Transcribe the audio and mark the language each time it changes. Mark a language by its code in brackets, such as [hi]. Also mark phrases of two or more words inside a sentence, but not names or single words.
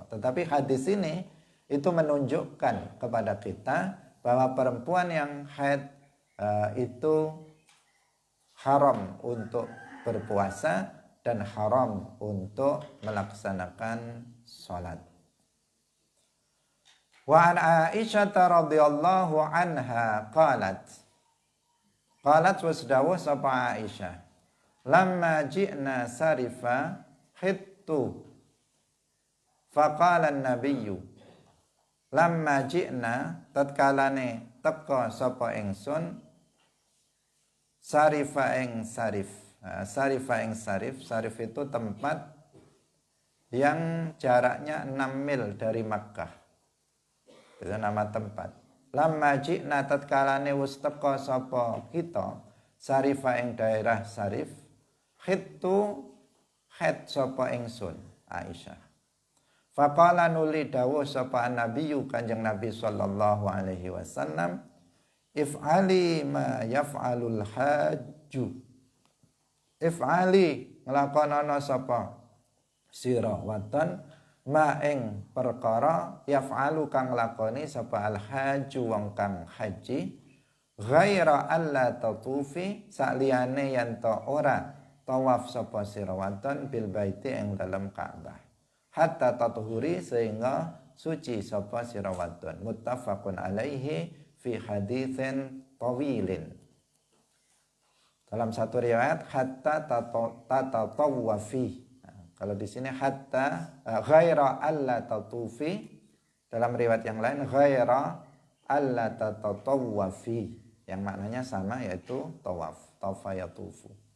[id] Tetapi hadis ini itu menunjukkan kepada kita bahwa perempuan yang haid itu haram untuk berpuasa dan haram untuk melaksanakan sholat. [ar] وعن عائشة رضي الله عنها قالت [jv] wasdawuh sapa Aisyah, [ar] لما جئنا سرف حضت فقال النبي, لما جئنا tatkalane teka sapa ingsun sarifa ing sarif. [id] Sarif itu tempat yang jaraknya 6 mil dari Makkah. Itu nama tempat. [ar] لما جئنا [jv] tatkalane wis teka sapa kita sarifa ing daerah Sarif, khittu khet sapa ingsun Aisyah. [ar] Faqala [jv] nuli dawuh sapa [ar] nabiyyu Kanjeng Nabi صلى الله عليه وسلم, افعلي ما يفعل الحاج. [jv] If'ali nglakonana sapa sira [ar] وما [jv] ing perkara yaf'alu kang lakoni sapa [ar] الحاج [jv] wong kang haji, [ar] غير أن لا تطوفي [jv] saliyane yen ta ora tawaf sapa sira watan [ar] بالبيت [jv] ing dalem Ka'bah, [ar] حتى تطهري [jv] sehingga suci sapa sira wadon. [ar] متفق عليه في حديث طويل. [id] Dalam satu riwayat [ar] حتى تتطوفي. [id] Kalau di sini [ar] حتى غير أن لا تطوفي. [id] Dalam riwayat yang lain [ar] غير أن لا تتطوفي. [id] Yang maknanya sama, yaitu tawaf, [ar] طاف يطوف.